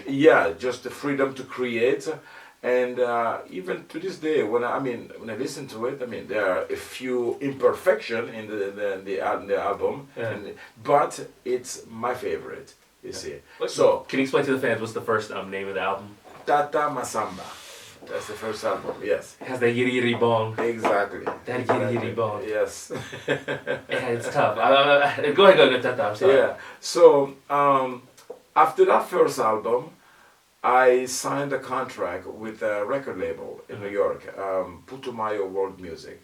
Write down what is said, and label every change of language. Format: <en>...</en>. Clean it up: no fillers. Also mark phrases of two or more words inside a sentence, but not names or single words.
<en>Just the freedom to create. And even to this day, when I listen to it, there are a few imperfections in the album, but it's my favorite. You see. So can you explain to the fans what's the first name of the album? Tata Masamba. That's the first album. Yes. It has that yitty yitty bong. Exactly. That yitty yitty bong. Yes. Yeah, it's tough. Go ahead, Tata. I'm sorry. Yeah. So after that first album, I signed a contract with a record label in New York, Putumayo World Music.</en>